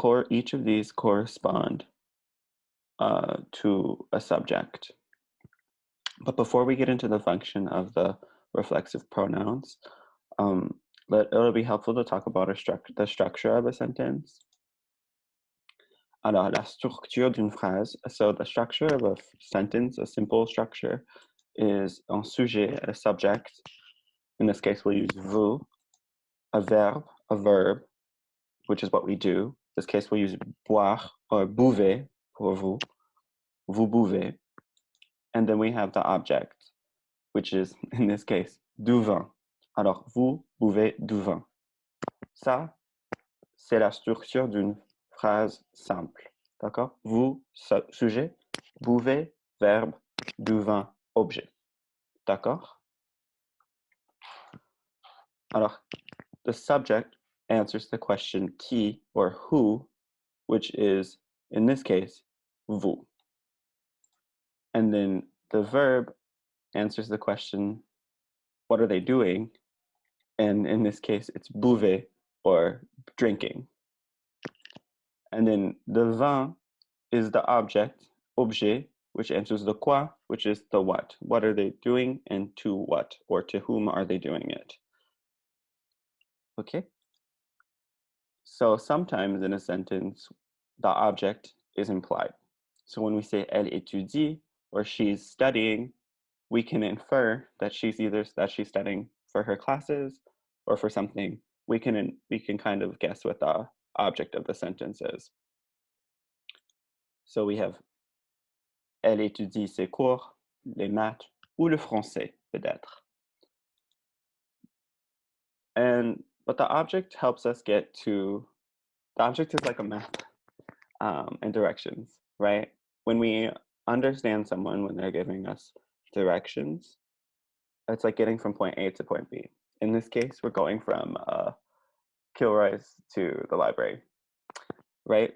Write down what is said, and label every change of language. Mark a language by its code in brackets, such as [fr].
[en] Each of these correspond to a subject. But before we get into the function of the reflexive pronouns, it'll be helpful to talk about the structure of a sentence. [fr] Alors, la structure d'une phrase. [en] So the structure of a sentence, a simple structure, is un sujet, a subject. In this case, we'll use vous, a verb, which is what we do. In this case, we'll use boire or buvez for vous. [fr] Vous buvez. [en] And then we have the object, which is, in this case, du vin. [fr] Alors, vous buvez du vin. Ça, c'est la structure d'une phrase simple. D'accord? Vous, sujet, buvez, verbe, du vin, objet. D'accord? [en] Alors, the subject answers the question qui or who, which is, in this case, vous. And then the verb answers the question, what are they doing? And in this case, it's buvez, or drinking. And then the vin is the object, objet, which answers the quoi, which is the what. What are they doing, and to what, or to whom are they doing it? Okay? So sometimes in a sentence, the object is implied. So when we say [fr] elle étudie, [en] or she's studying, we can infer that she's studying for her classes or for something. We can kind of guess what the object of the sentence is. So we have [fr] elle étudie ses cours, les maths, ou le français, peut-être. [en] But the object helps us get to, the object is like a map and directions, right? When we understand someone, when they're giving us directions, it's like getting from point A to point B. In this case, we're going from Kilroy's to the library, right?